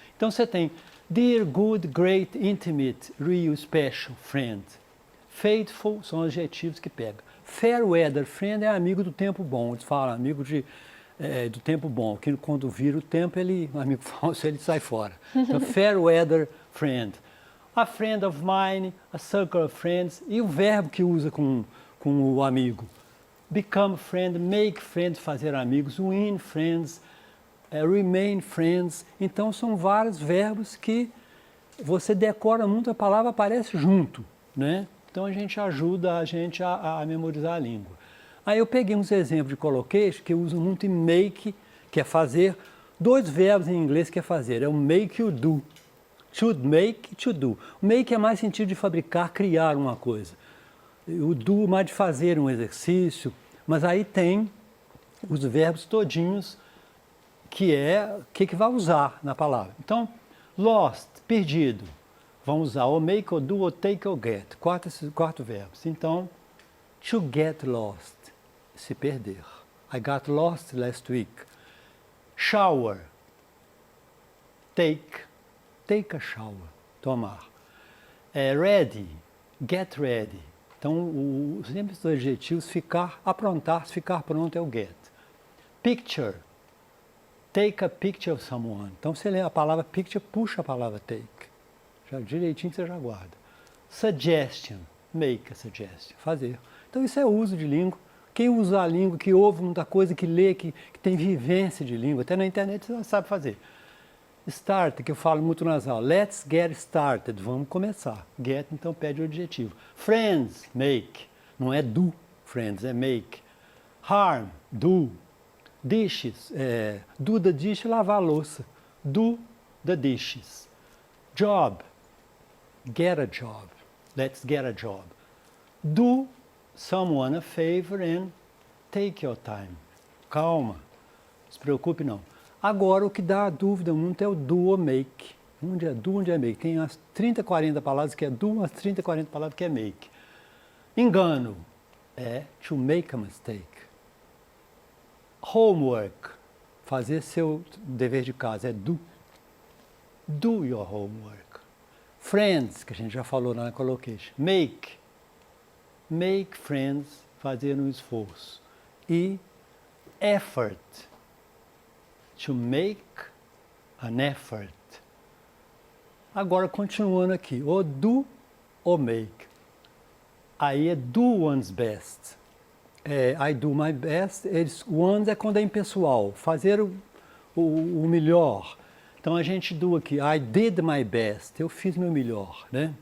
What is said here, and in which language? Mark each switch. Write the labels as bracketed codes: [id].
[pt] Então você tem [en] dear, good, great, intimate, real, special, friend. [pt] Faithful são adjetivos que pega. [en] Fair weather friend [pt] é amigo do tempo bom. Eles falam amigo do tempo bom, que quando vira o tempo, um amigo falso, ele sai fora. [en] Então, fair weather friend. A friend of mine, a circle of friends. [pt] E o verbo que usa com o amigo. [en] Become friend, make friends, [pt] fazer amigos, [en] win friends, remain friends. [pt] Então, são vários verbos que você decora muito, a palavra aparece junto, né? Então, a gente ajuda a memorizar a língua. Aí eu peguei uns exemplos de collocation que eu uso muito em make, que é fazer. Dois verbos em inglês que é fazer. É o make e o do. To make e to do. O make é mais sentido de fabricar, criar uma coisa. O do mais de fazer um exercício. Mas aí tem os verbos todinhos que vai usar na palavra. Então, lost, perdido. Vamos usar ou make, ou do, ou take, ou get. Quatro verbos. Então, to get lost, se perder. [en] I got lost last week. Shower, take a shower, tomar. Ready, get ready. [pt] Então, sempre os adjetivos, aprontar, ficar pronto é o get. [en] Picture, take a picture of someone. [pt] Então, você lê a palavra picture, puxa a palavra take. Já direitinho você já guarda. [en] Suggestion, make a suggestion, fazer. [pt] Então isso é uso de língua. Quem usa a língua, que ouve muita coisa, que lê, que tem vivência de língua, até na internet você já sabe fazer. Start, que eu falo muito nas aulas. [en] Let's get started, [pt] vamos começar. Get, então pede o adjetivo. [en] Friends, make. Não é do, friends, é make. Harm, do. Dishes, do the dish, [pt] lavar a louça. [en] Do the dishes. Job, get a job. Let's get a job. Do someone a favor and take your time. [pt] Calma, não se preocupe não. Agora, o que dá a dúvida muito é o do ou make. Onde é do, onde é make? Tem as 30, 40 palavras que é do, as 30, 40 palavras que é make. Engano é [en] to make a mistake. [pt] Homework, fazer seu dever de casa, é do. [en] Do your homework. [pt] Friends, que a gente já falou na collocation. [en] Make friends, [pt] fazer um esforço. [en] E effort, to make an effort. [pt] Agora, continuando aqui, ou do ou make. Aí é [en] do one's best. I do my best. [pt] One's é quando é impessoal, fazer o melhor. Então a gente do aqui, [en] I did my best, [pt] eu fiz meu melhor, né?